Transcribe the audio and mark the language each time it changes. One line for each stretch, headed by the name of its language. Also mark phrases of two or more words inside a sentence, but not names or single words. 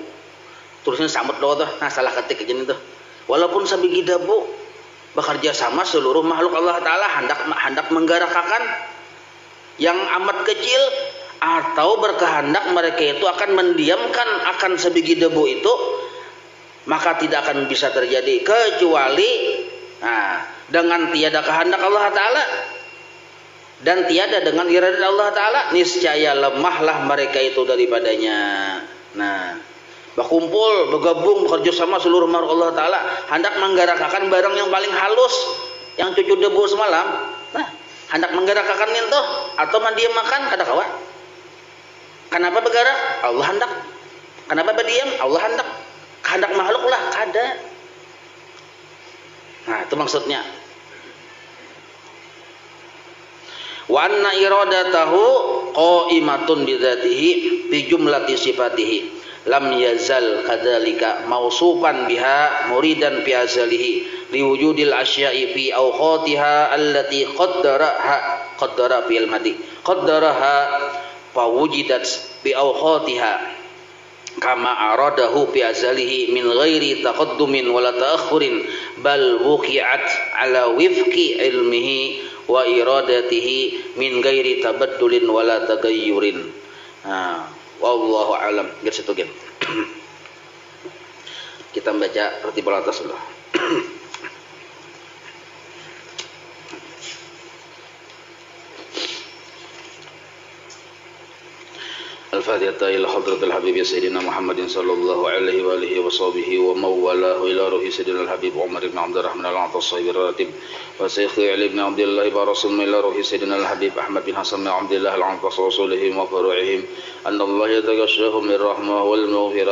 Malay: Tulisnya samut doa tuh, nah salah ketik aja nih tuh. Walaupun sebiji debu, bekerja sama seluruh makhluk Allah Ta'ala hendak menggerakkan yang amat kecil, atau berkehendak mereka itu akan mendiamkan akan sebiji debu itu, maka tidak akan bisa terjadi kecuali dengan tiada kehendak Allah Ta'ala dan tiada dengan iradat Allah Ta'ala, niscaya lemahlah mereka itu daripadanya.
Banjar: Nah, berkumpul, bergabung, bekerja sama seluruh makhluk Allah Ta'ala hendak menggerakkan barang yang paling halus, yang cucu debu semalam. Nah, hendak menggerakkan itu atau mendiamkan kada kawa. Kenapa bergerak? Allah hendak. Kenapa berdiam? Allah hendak. Kehendak makhluk lah kada. Nah, itu maksudnya.
Arabic: وأن إرادته قائمة بذاته بجملة صفاته لم يزل كذلك موصوفا بها مريدا في أزله لوجود الأشياء في أوقاتها التي قدر في الماضي قدرها فوجدت بأوقاتها كما أراده في أزله من غير تقدم ولا تأخر بل وقعت على وفق علمه وإرادته من غير تبدل ولا تغير. والله أعلم.
Banjar: Gitu gen. Kita baca tertib atas dulu.
Arabic: الفاتحة إلى حضرة الحبيب سيدنا محمد صلى الله عليه وآله وصحبه ومن والاه إلى روح سيدنا الحبيب عمر بن عبد الرحمن العطاء الصابر الراتب وشيخ علي بن عبد الله برسول إلى روح سيدنا الحبيب أحمد بن حسن بن عبد الله العطاء وصولهم وفروعهم أن الله يتغشاهم بالرحمة والمغفرة.